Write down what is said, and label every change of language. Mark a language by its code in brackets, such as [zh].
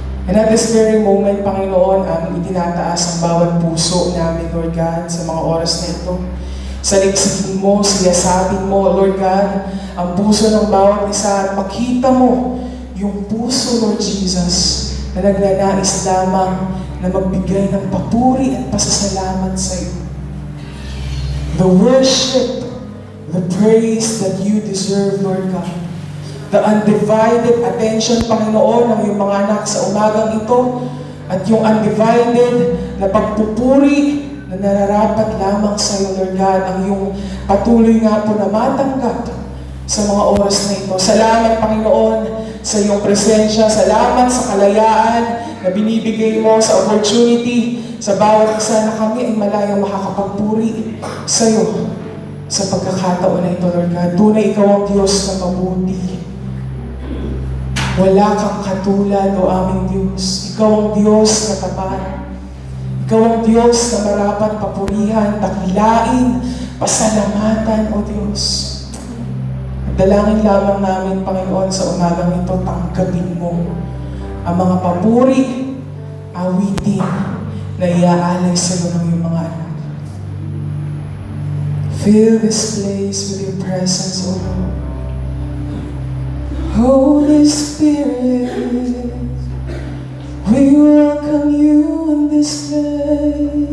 [en] And at this very moment, [tl] Panginoon, aming itinataas ang bawat puso namin, Lord God, sa mga oras na ito. Saligsigin mo, siyasabin mo, Lord God, ang puso ng bawat isa at makita mo yung puso, Lord Jesus, na nagnanais lamang na magbigay ng papuri at pasasalamat sa iyo. [en] The worship, the praise that you deserve, Lord God. The undivided attention, [tl] Panginoon, ng iyong mga anak sa umagang ito at yung undivided na pagpupuri na nararapat lamang sa iyo, Lord God, ang iyong patuloy nga po na matanggap sa mga oras na ito. Salamat, Panginoon, sa iyong presensya. Salamat sa kalayaan na binibigay mo, sa opportunity sa bawat isa na kami ay malayang makakapagpuri sa iyo sa pagkakataon na ito, Lord God. Tunay ikaw ang Diyos na mabuti. Wala kang katulad, O aming Diyos. Ikaw ang Diyos na tapat. Ikaw ang Diyos na marapat papurihan, dakilain, pasalamatan, O Diyos. Dalangin lamang namin, Panginoon, sa umagang ito, tanggapin mo ang mga papuri, awitin na iaalay sa iyo ng iyong mga anak. [en] Fill this place with your presence, O Lord. Holy Spirit, we welcome you in this place.